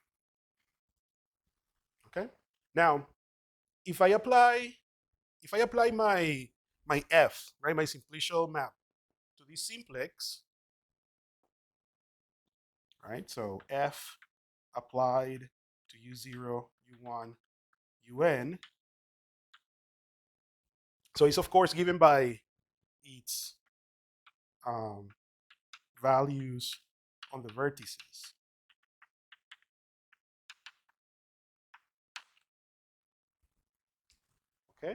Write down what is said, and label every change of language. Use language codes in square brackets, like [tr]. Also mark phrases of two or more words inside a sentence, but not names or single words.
[en] Okay. Now, if I apply my f, right, my simplicial map to this simplex, right? So f applied to u0, u1, un. So it's of course given by its values on the vertices. Okay.